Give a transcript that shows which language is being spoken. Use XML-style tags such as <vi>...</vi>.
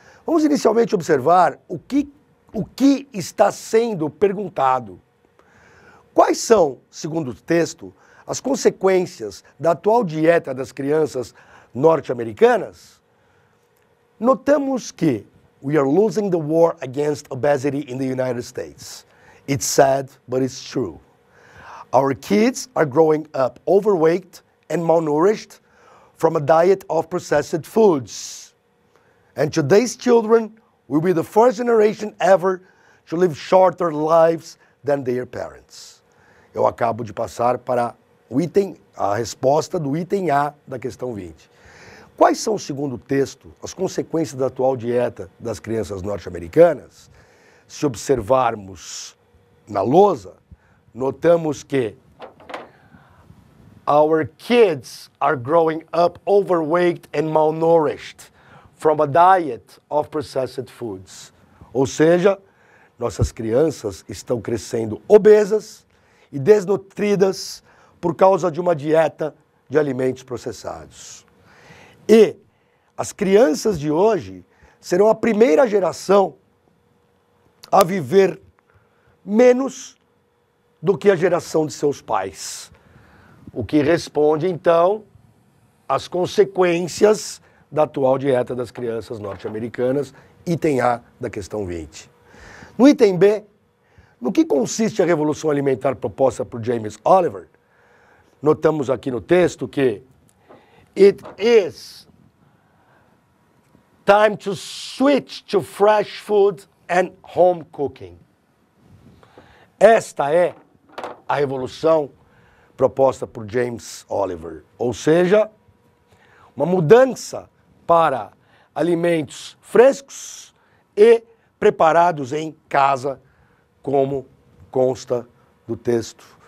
<pt>Vamos inicialmente observar o que está sendo perguntado. Quais são, segundo o texto, as consequências da atual dieta das crianças norte-americanas? Notamos que</pt> <en>we are losing the war against obesity in the United States. It's sad, but it's true. Our kids are growing up overweight and malnourished from a diet of processed foods. And today's children will be the first generation ever to live shorter lives than their parents.</en> <pt>Eu acabo de passar para a resposta do item A da questão 20. Quais são, segundo o texto, as consequências da atual dieta das crianças norte-americanas? Se observarmos na lousa, notamos que</pt> <en>Our kids are growing up overweight and malnourished from a diet of processed foods.</en> <pt>Ou seja, nossas crianças estão crescendo obesas e desnutridas por causa de uma dieta de alimentos processados. E as crianças de hoje serão a primeira geração a viver menos do que a geração de seus pais. O que responde, então, às consequências da atual dieta das crianças norte-americanas, item A da questão 20. No item B, no que consiste a revolução alimentar proposta por James Oliver? Notamos aqui no texto que</pt> <en>it is time to switch to fresh food and home cooking.</en> <pt>Esta é a revolução proposta por James Oliver, ou seja, uma mudança para alimentos frescos e preparados em casa, como consta do texto.</pt>